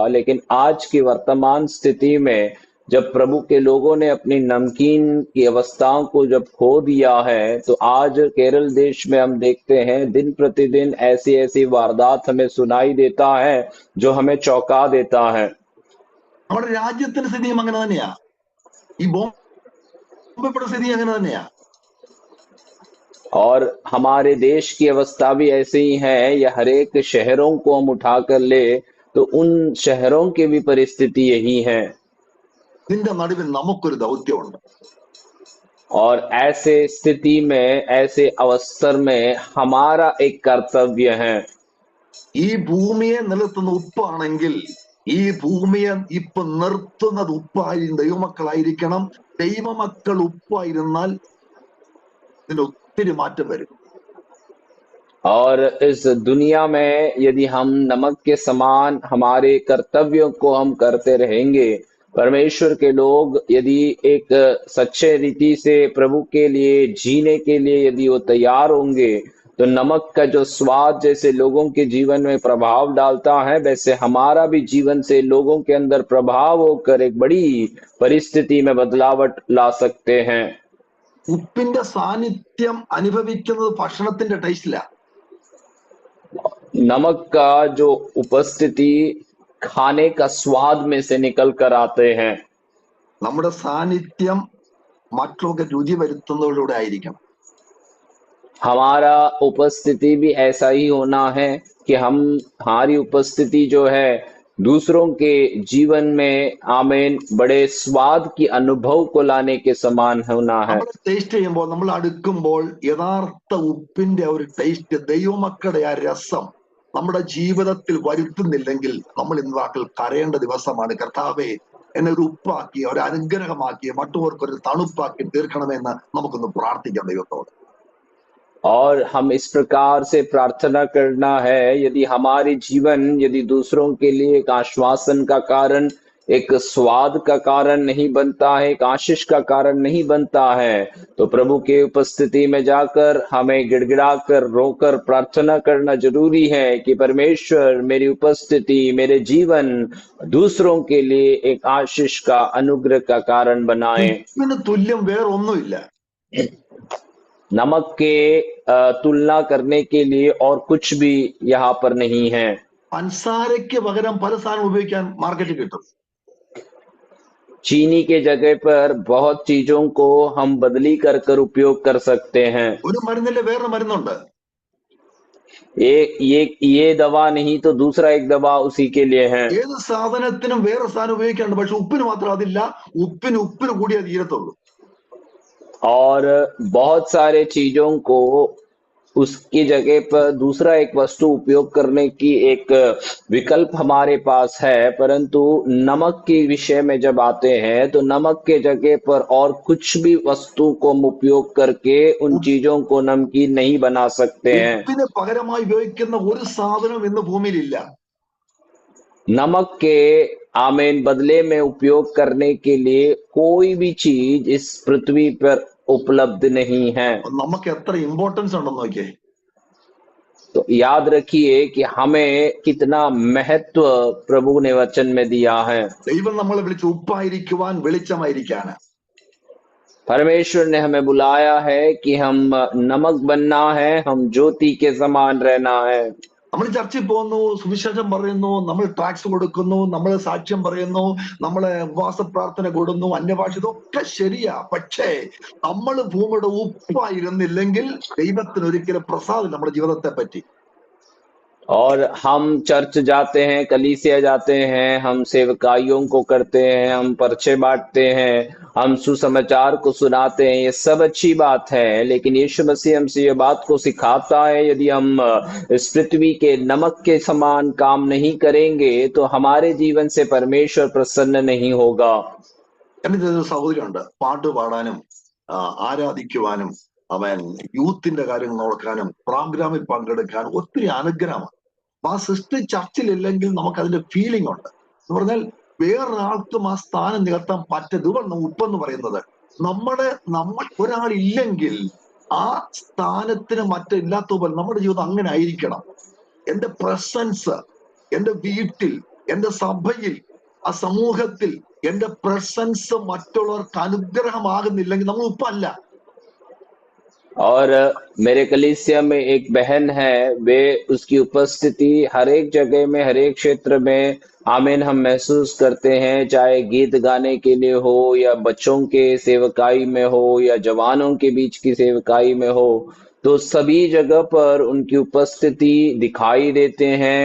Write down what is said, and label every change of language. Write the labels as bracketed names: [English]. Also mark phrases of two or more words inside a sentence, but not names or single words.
[Hindi] लेकिन आज की वर्तमान स्थिति में जब प्रभु के लोगों ने अपनी नमकीन की अवस्थाओं को जब खो दिया है, तो आज केरल देश में हम देखते हैं दिन प्रतिदिन ऐसी ऐसी वारदात हमें सुनाई देता है जो हमें चौंका देता है। [Malayalam] നമ്മുടെ രാജ്യത്തിന്റെ സ്ഥിതിയും അങ്ങനെ തന്നെയാ, ഈ ബോംബെയുടെ സ്ഥിതി അങ്ങനെ തന്നെയാ. [Hindi] और हमारे देश की अवस्था भी ऐसे ही है। या हर एक शहरों को हम उठा कर ले तो उन शहरों की भी परिस्थिति यही है। [Malayalam] ഇതിന്റെ നടുവിൽ നമുക്കൊരു ദൗത്യമുണ്ട്. [Hindi] और ऐसे स्थिति में, ऐसे अवसर में हमारा एक कर्तव्य है। [Malayalam] ഈ ഭൂമിയെ നിലത്തുന്ന ഉപ്പാണെങ്കിൽ ഈ ഭൂമിയെ ഇപ്പൊ നിർത്തുന്നത് ദൈവമക്കളായിരിക്കണം. ദൈവമക്കൾ ഉപ്പായിരുന്നാൽ ഇതിന് ഒത്തിരി മാറ്റം വരും. [Hindi] और इस दुनिया में यदि हम नमक के समान हमारे कर्तव्यों को हम करते रहेंगे, परमेश्वर के लोग यदि एक सच्चे रीति से प्रभु के लिए जीने के लिए यदि वो तैयार होंगे, तो नमक का जो स्वाद जैसे लोगों के जीवन में प्रभाव डालता है, वैसे हमारा भी जीवन से लोगों के अंदर प्रभाव होकर एक बड़ी परिस्थिति में बदलावट ला सकते हैं। [Malayalam] ഉപ്പിന്റെ സാന്നിധ്യം അനുഭവിക്കുന്നത് ഭക്ഷണത്തിന്റെ ടേസ്റ്റിലാ. [Hindi] नमक का जो उपस्थिति खाने का स्वाद में से निकल कर आते हैं। [Malayalam] നമ്മുടെ സാന്നിധ്യം മറ്റുള്ളവർക്ക് രുചി വരുത്തുന്നതിലൂടെ ആയിരിക്കണം. [Hindi] हमारा उपस्थिति भी ऐसा ही होना है कि हमारी उपस्थिति जो है दूसरों के जीवन में आमीन बड़े स्वाद की अनुभव को लाने के समान होना है। [Malayalam] നമ്മൾ ടേസ്റ്റ് ചെയ്യുമ്പോൾ, നമ്മൾ അടുക്കുമ്പോൾ യഥാർത്ഥ ഉപ്പിന്റെ ഒരു ടേസ്റ്റ്, ദൈവമക്കളുടെ ആ രസം നമ്മുടെ ജീവിതത്തിൽ വരുത്തുന്നില്ലെങ്കിൽ നമ്മൾ ഇന്ന് വാക്കിൽ കരയേണ്ട ദിവസമാണ്. കർത്താവേ, എന്നെ ഒരു ഉപ്പാക്കി, ഒരു അനുഗ്രഹമാക്കി, മറ്റുള്ളവർക്ക് ഒരു തണുപ്പാക്കി തീർക്കണമെന്ന് നമുക്കൊന്ന് പ്രാർത്ഥിക്കാം ദൈവത്തോട്. [Hindi] और हम इस प्रकार से प्रार्थना करना है, यदि हमारे जीवन यदि दूसरों के लिए एक आश्वासन का कारण, एक स्वाद का कारण नहीं बनता है, एक आशीष का कारण नहीं बनता है, तो प्रभु के उपस्थिति में जाकर हमें गिड़गिड़ाकर रोकर प्रार्थना करना जरूरी है कि परमेश्वर मेरी उपस्थिति, मेरे जीवन दूसरों के लिए एक आशीष का अनुग्रह का कारण बनाए। [Malayalam] ഉപ്പിന് തുല്യം വേറൊന്നുമില്ല. [Hindi] नमक के तुलना करने के लिए और कुछ भी यहाँ पर नहीं है। [Malayalam] പഞ്ചസാരയ്ക്ക് പകരം പല സാധനം ഉപയോഗിക്കാൻ മാർക്കറ്റിൽ കിട്ടും. [Hindi] चीनी के जगह पर बहुत चीजों को हम बदली कर कर उपयोग कर सकते हैं। [Malayalam] ഒരു മരുന്നിന്റെ വേറൊരു മരുന്നുണ്ട്. [Hindi] ये दवा नहीं तो दूसरा एक दवा उसी के लिए है। [Malayalam] ഏത് സാധനത്തിനും വേറെ സാധനം ഉപയോഗിക്കാണ്ട്, പക്ഷെ ഉപ്പിന് മാത്രം അതില്ല. ഉപ്പിന് കൂടിയേ തീരത്തുള്ളൂ. [Hindi] और बहुत सारे चीजों को उसकी जगह पर दूसरा एक वस्तु उपयोग करने की एक विकल्प हमारे पास है, परंतु नमक के विषय में जब आते हैं तो नमक के जगह पर और कुछ भी वस्तु को हम उपयोग करके उन चीजों को नमकीन नहीं बना सकते हैं। [Malayalam] ഉപ്പിന് പകരമായി ഉപയോഗിക്കുന്ന ഒരു സാധനം ഇന്ന് ഭൂമിയിലില്ല. [Hindi] नमक के आमीन बदले में उपयोग करने के लिए कोई भी चीज इस पृथ्वी पर उपलब्ध नहीं है। [Malayalam] നമുക്ക് എത്ര ഇമ്പോർട്ടൻസ് ഉണ്ടെന്ന് നോക്കിയേ. [Hindi] तो याद रखिए कि हमें कितना महत्व प्रभु ने वचन में दिया है। [Malayalam] ദൈവം നമ്മളെ വിളിച്ച് ഉപ്പായിരിക്കുവാൻ, വെളിച്ചമായിരിക്കാന്. [Hindi] परमेश्वर ने हमें बुलाया है कि हम नमक बनना है, हम ज्योति के समान रहना है। [Malayalam] നമ്മൾ ചർച്ചിൽ പോകുന്നു, സുവിശേഷം പറയുന്നു, നമ്മൾ ടാക്സ് കൊടുക്കുന്നു, നമ്മൾ സാക്ഷ്യം പറയുന്നു, നമ്മളെ ഉപവാസ പ്രാർത്ഥന കൂടുന്നു, അന്യഭാഷ, ഇതൊക്കെ ശരിയാ. പക്ഷേ നമ്മൾ ഭൂമിയുടെ ഉപ്പായിരുന്നില്ലെങ്കിൽ ദൈവത്തിന് ഒരിക്കലും പ്രസാദം നമ്മുടെ ജീവിതത്തെ പറ്റി. [Hindi] और हम चर्च जाते हैं, कलीसिया जाते हैं, हम सेवकाइयों को करते हैं, हम पर्चे बांटते हैं, हम सुसमाचार को सुनाते हैं, ये सब अच्छी बात है। लेकिन यीशु मसीह हमसे ये बात को सिखाता है, यदि हम इस पृथ्वी के नमक के समान काम नहीं करेंगे तो हमारे जीवन से परमेश्वर प्रसन्न नहीं होगा। [Malayalam] എന്റെ ഒരു സഹോദരിയുണ്ട്, പാട്ട് പാടാനും ആരാധിക്കുവാനും അവൻ യൂത്തിന്റെ കാര്യങ്ങൾ നോക്കാനും പ്രോഗ്രാമിൽ പങ്കെടുക്കാനും ഒത്തിരി അനുഗ്രഹമാണ്. അപ്പൊ ആ സിസ്റ്റർ ചർച്ചിലില്ലെങ്കിൽ നമുക്ക് അതിന്റെ ഫീലിംഗ് ഉണ്ട്. എന്ന് പറഞ്ഞാൽ വേറൊരാൾക്കും ആ സ്ഥാനം നികത്താൻ പറ്റുന്ന ഉപ്പെന്ന് പറയുന്നത് നമ്മൾ ഒരാളില്ലെങ്കിൽ ആ സ്ഥാനത്തിന് മറ്റില്ലാത്ത പോലെ നമ്മുടെ ജീവിതം അങ്ങനെ ആയിരിക്കണം. എന്റെ പ്രസൻസ് എന്റെ വീട്ടിൽ, എന്റെ സഭയിൽ, ആ സമൂഹത്തിൽ എന്റെ പ്രസൻസ് മറ്റുള്ളവർക്ക് അനുഗ്രഹമാകുന്നില്ലെങ്കിൽ നമ്മൾ ഉപ്പല്ല. [Hindi] और मेरे कलीसिया में एक बहन है, वे उसकी उपस्थिति हर एक जगह में, हर एक क्षेत्र में आमीन हम महसूस करते हैं, चाहे गीत गाने के लिए हो या बच्चों के सेवकाई में हो या जवानों के बीच की सेवकाई में हो, तो सभी जगह पर उनकी उपस्थिति दिखाई देते हैं।